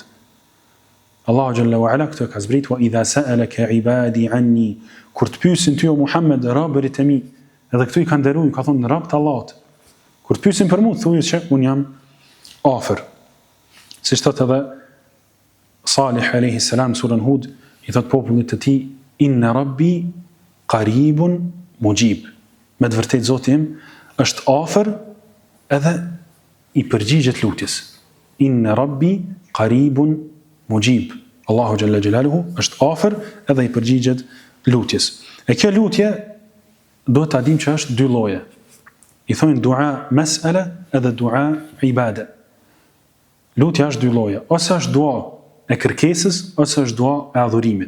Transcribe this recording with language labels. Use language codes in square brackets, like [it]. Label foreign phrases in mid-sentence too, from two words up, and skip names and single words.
[sq] Allahu [ar] جل وعلا [sq] këtu ka zbrit: [ar] "وإذا سألك عبادي عني", [sq] kur të pyesin ty o Muhammed robërit e mi, edhe këtu i kanë nderuar, ka thonë rob të Allahut. Kur të pyesin për mua, thuaj se un jam afër. Siç thotë edhe Salih [ar] عليه السلام [sq] surën Hud, i thot popullit të tij: [ar] "إن ربي قريب مجيب." [sq] Me të vërtetë Zoti im është afër edhe i përgjigjet lutjes. [ar] إن ربي قريب مجيب. [sq] Allahu [ar] جل جلاله [sq] është afër edhe i përgjigjet lutjes. E kjo lutje do ta dim që është dy lloje. I thonë [ar] دعاء مسألة [sq] edhe [ar] دعاء عبادة. [sq] Lutja është dy lloje. Ose është dua e kërkesës, ose është dua e adhurimit.